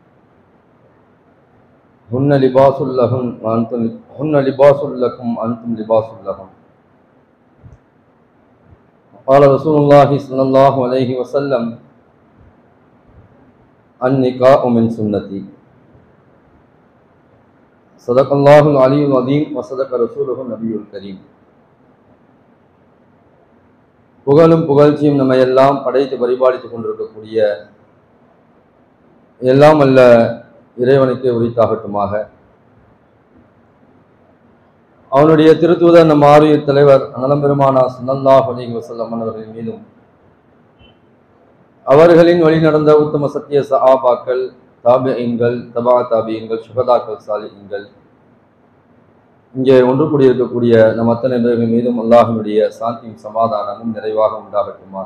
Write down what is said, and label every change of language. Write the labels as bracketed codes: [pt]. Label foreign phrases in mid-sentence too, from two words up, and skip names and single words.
[ar] هن لباس لهم وأنتم لباس لهم. قال رسول الله صلى الله عليه وسلم: النكاح من سنتي. صدق الله العلي العظيم وصدق رسوله النبي الكريم. [ta] புகழும் புகழ்ச்சியும் நம்ம எல்லாம் படைத்து பரிபாலித்துக் கொண்டிருக்கக்கூடிய எல்லாம் அல்ல இறைவனுக்கு உரித்தாகட்டுமாக. அவனுடைய திருத்தூதர் நம் ஆரியர் தலைவர் அனலம் பெருமானா [ar] صلى الله عليه وسلم [ta] அவர்களின் மீதும், அவர்களின் வழி நடந்த உத்தம சத்திய சஹாபாக்கள், தாபிஈன்கள், தபா தாபிஈன்கள், சுஹதாக்கள், சாலிஹீன்கள், இங்கே ஒன்று கூடியிருக்கக்கூடிய நம் அத்தனை பேர்கள் மீதும் அல்லாஹ்வினுடைய சாந்தியும் சமாதானமும் நிறைவாக உண்டாகட்டுமாக.